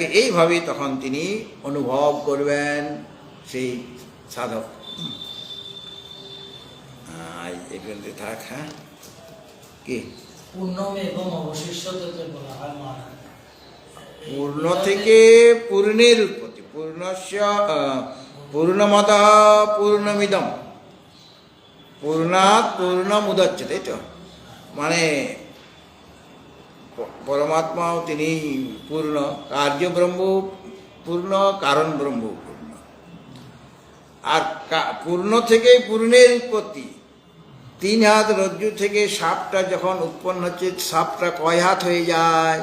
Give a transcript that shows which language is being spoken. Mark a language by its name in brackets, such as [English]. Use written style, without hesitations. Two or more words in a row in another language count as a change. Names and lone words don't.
[Bangla] এইভাবে তখন তিনি অনুভব করবেন সেই সাধক। এগুলোতে থাক। হ্যাঁ, কি পূর্ণম এবং অবশিষ্টতে বলা হয় মহারাজ। পূর্ণ থেকে পূর্ণের উৎপত্তি, [Sanskrit] পূর্ণমদ পূর্ণমিদম পূর্ণাৎ পূর্ণমুদচ্যতে, [Bangla] তাই তো? মানে পরমাত্মাও তিনি পূর্ণ, কার্য ব্রহ্ম পূর্ণ, কারণ ব্রহ্ম পূর্ণ। আর পূর্ণ থেকে পূর্ণের উৎপত্তি। 3 হাত রজ্জু থেকে সাপটা যখন উৎপন্ন হচ্ছে, সাপটা কয় হাত হয়ে যায়?